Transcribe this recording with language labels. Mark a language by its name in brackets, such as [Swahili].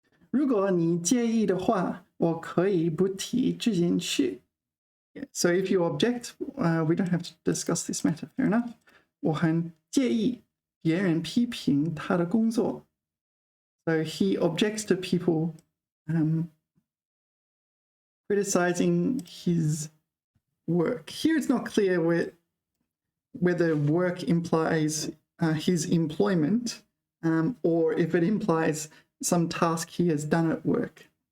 [Chinese] 如果你介意的话，我可以不提这件事。 [English] So if you object, we don't have to discuss this matter. Fair enough. [Chinese] 我很介意别人批评他的工作。 [English] So he objects to people criticizing his work. Here it's not clear whether work implies his employment or if it implies some task he has done at work.